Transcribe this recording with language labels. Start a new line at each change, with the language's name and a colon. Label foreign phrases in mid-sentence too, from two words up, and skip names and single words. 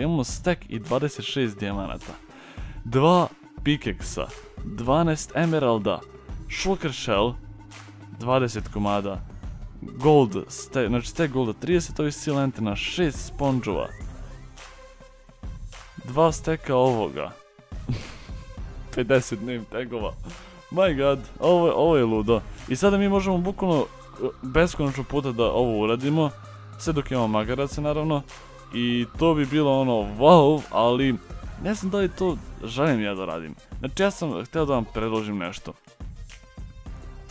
Bosnian: Imamo stack i 26 dijamanata. 2 pickaxe-a, 12 emeralda,
English: shulker shell,
Bosnian: 20 komada, gold, znači stack golda, 30 ovih steel antena, 6 sponžova, 2 stacka ovoga, 50 name tagova.
English: My god,
Bosnian: ovo je ludo. I sada mi možemo bukvalno beskonačno puta da ovo uradimo, sve dok imamo magaraca naravno. I to bi bilo ono wow, ali ne znam da li to želim ja da radim. Znači ja sam htio da vam predložim nešto.